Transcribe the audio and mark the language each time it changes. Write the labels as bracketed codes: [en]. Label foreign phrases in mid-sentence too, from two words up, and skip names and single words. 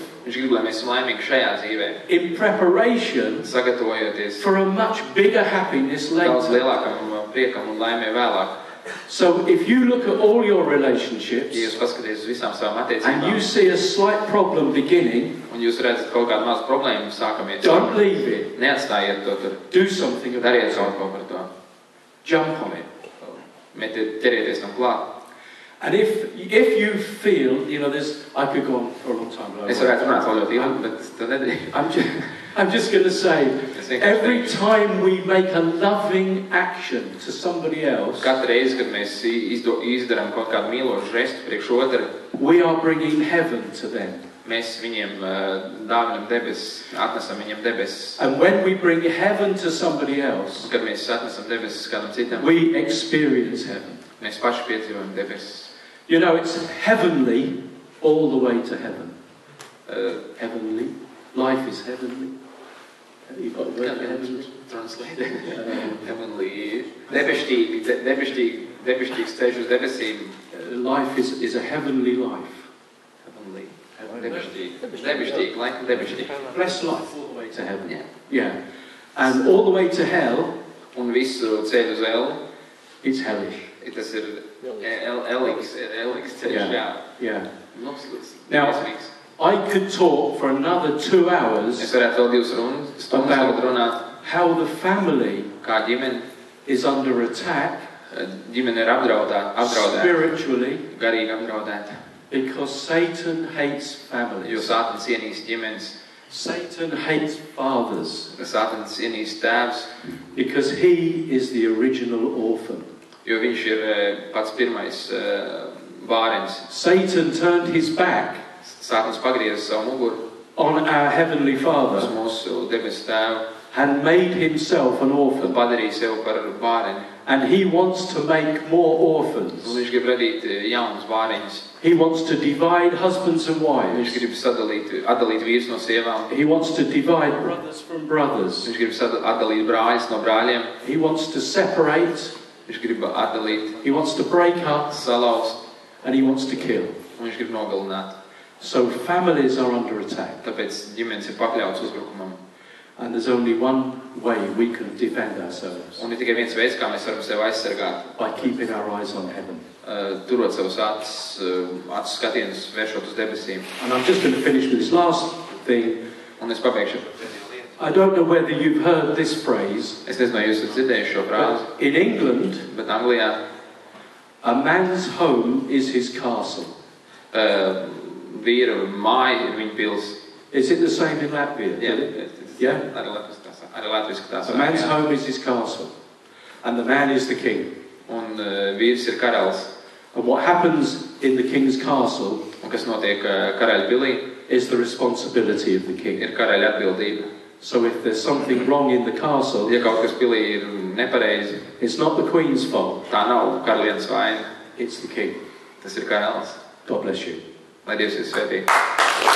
[lv] Viņš grib, lai mēs esam laimīgi šajā dzīvē. [en] In preparation [lv] Sagatavojoties [en] for a much bigger happiness [lv] daudz [en] later. [lv] lielākam priekam un laimē vēlāk. [en] So if you look at all your [lv] Ja [en] relationships [lv] jūs paskaties uz visām savām [en] and [lv] attiecībām, [en] you see a slight problem beginning, [lv] un jūs redzat kaut kādu mazu problēmu sākamies, [en] don't leave it. [lv] neatstājiet to tur, [en] Do something about [lv] dariet [en] it. [lv] kaut ko par to. [en] Jump on it. [lv] Ķerieties tam klāt. [en] And if you feel, you know, I could go on for a long time. But [lv] Es varētu runāt vēl ļoti ilgi, bet to nedrīkst. [en] I'm just going to say, [lv] Es vienkārši [en] every [lv] teikšu. [en] time we make a loving action to somebody else, [lv] Katru reizi, kad mēs izdarām kaut kādu mīlošu žestu priekš otru, [en] we are bringing heaven to them. [lv] mēs viņiem dāvinam debesis, atnesam viņiem debesis. [en] And when we bring heaven to somebody else, [lv] Un kad mēs atnesam debesis kādam citam, [en] we experience heaven. mēs paši piedzīvojam debesis. You know, it's heavenly all the way to heaven. Heavenly. Life is heavenly. You've got the word heavenly. Translate. Heavenly. [lv] Debestīgs ceļš uz debesīm. [en] Life is a heavenly life. Heavenly. [lv] Debestīg, laikam debestīg. [en] Blessed life all the way to heaven. Yeah. Yeah. And all the way to hell, [lv] Un visu ceļu uz Elu, [en] it's hellish. [lv] tas ir Eliks ceļš, jā. [en] Yeah. [lv] Noslīgs. [en] Now, I could talk for another 2 hours [lv] Es varētu vēl 2 stundas runāt, [en] how the family [lv] kā ģimene [en] is under attack [lv] ir apdraudēta, [en] spiritually [lv] garīgi apdraudēta. [en] because Satan hates [lv] Jo [en] families. [lv] Sātans ienīst ģimenes, [en] Satan hates fathers [lv] Sātans ienīst tēvs, [en] because he is the original orphan. [lv] jo viņš ir pats pirmais bārens. [en] Satan turned his back [lv] Sātans pagrieza savu muguru [en] on our heavenly [lv] uz [en] Father [lv] mūsu debesu tēvu [en] and made himself an [lv] un [en] orphan. [lv] padarīja sevi par bāreni. [en] And he wants to make more orphans. [lv] Un viņš grib radīt jaunus bāreņus. [en] He wants to divide husbands and [lv] Viņš [en] wives. [lv] grib atdalīt vīrus no sievām. [en] He wants to divide brothers from brothers. [lv] Viņš grib atdalīt brāļus no brāļiem. [en] He wants to separate. [lv] Viņš grib atdalīt, [en] He wants to break up. [lv] salauzt, [en] And he wants to kill. [lv] un viņš grib nogalināt. [en] So families are under attack. [lv] Tāpēc ģimenes ir pakļauts uzbrukumam. [en] And there's only one way we can defend ourselves. [lv] Un ir tikai viens veids, kā mēs varam sevi aizsargāt. [en] By keeping our eyes on heaven. [lv] Turot savus acu skatienus, vēršot uz debesīm. [en] And I'm just going to finish with this last thing. [lv] Un es pabeigšu. [en] I don't know whether you've heard this phrase. [lv] Es nezinu, vai jūs esat dzirdējuši šo frāzi, [en] But in England, [lv] bet Anglijā [en] a man's home is his castle. [lv] vīru māja ir viņa pils. [en] Is it the same in Latvia? Yeah? [lv] Arī Latvijas [en] A man's home is his castle. And the man is the king. [lv] Un vīrs ir karalis. [en] And what happens in the king's castle [lv] Un kas notiek karaļa pilī, [en] is the responsibility of the king. [lv] ir karaļa atbildība. [en] So if there's something wrong in the castle, [lv] Ja kaut kas pilī ir nepareizi, [en] it's not the queen's fault, [lv] tā nav karalienes vaina. [en] it's the king. [lv] Tas ir karalis. [en] God bless you. [lv] Lai Dievs jūs svētī.